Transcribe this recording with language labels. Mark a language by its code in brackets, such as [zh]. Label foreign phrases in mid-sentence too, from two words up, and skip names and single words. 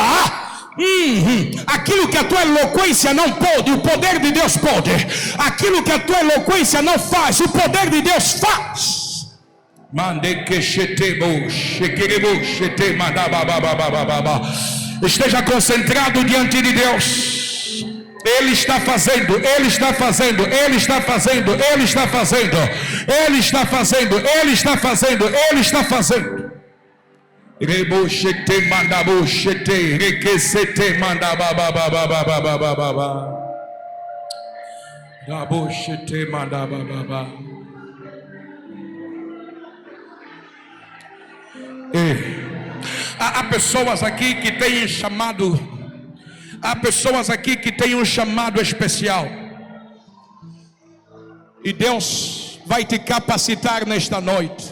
[pt] Aquilo que a tua eloquência não pode, o poder de Deus pode. Aquilo que a tua eloquência não faz, o poder de Deus faz. Esteja concentrado diante de Deus. Ele está fazendo. Rebochete mandabochete requesete mandababababababababa. Rabochete mandabababa. Há pessoas aqui que têm chamado. Há pessoas aqui que têm um chamado especial. E Deus vai te capacitar nesta noite.